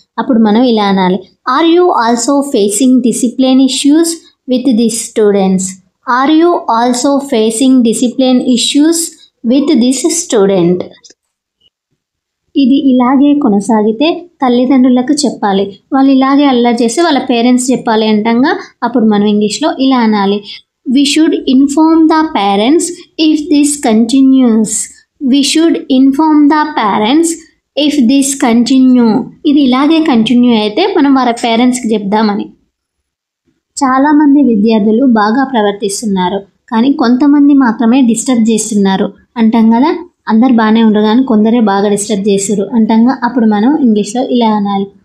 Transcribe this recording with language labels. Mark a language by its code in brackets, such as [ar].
[te] అప్పుడు మనం ఇలా అనాలి. [en] Are you also facing discipline issues with this students? Are you also facing discipline issues with this student? [te] ఇది ఇలాగే కొనసాగితే తల్లిదండ్రులకు చెప్పాలి. వాళ్ళు ఇలాగే అల్లరి చేసి వాళ్ళ పేరెంట్స్ చెప్పాలి అంటాగా అప్పుడు మనం ఇంగ్లీష్లో ఇలా అనాలి. [en] We should inform the parents if this continues. We should inform the parents if this continue. [te] ఇది ఇలాగే కంటిన్యూ అయితే మనం వారి పేరెంట్స్కి చెప్దామని. చాలామంది విద్యార్థులు బాగా ప్రవర్తిస్తున్నారు కానీ కొంతమంది మాత్రమే డిస్టర్బ్ చేస్తున్నారు అంటాం కదా. అందరు బాగానే ఉండరు కానీ కొందరే బాగా డిస్టర్బ్ చేస్తారు అంటాగా అప్పుడు మనం ఇంగ్లీష్లో ఇలా అనాలి.